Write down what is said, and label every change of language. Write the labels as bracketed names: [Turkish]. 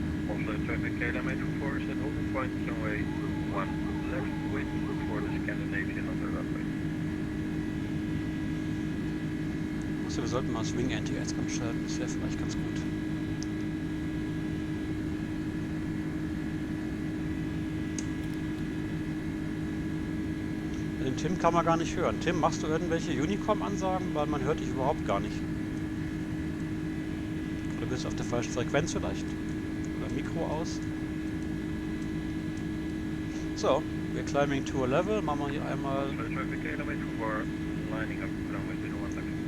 [English] On the traffic KLM-824 is at holding point runway 1 left wait for the Scandinavian on the runway. [German] Also wir sollten mal Swing Anti-Airs anschalten, das wäre vielleicht ganz gut. Den Tim kann man gar nicht hören. Tim, machst du irgendwelche Unicom-Ansagen? Weil man hört dich überhaupt gar nicht. Oder bist du auf der falschen Frequenz vielleicht? Oder Mikro aus? [English] So, we're climbing to a level. [German] Machen wir hier einmal [English] Traffic KLM-824 lining up runway 01 left.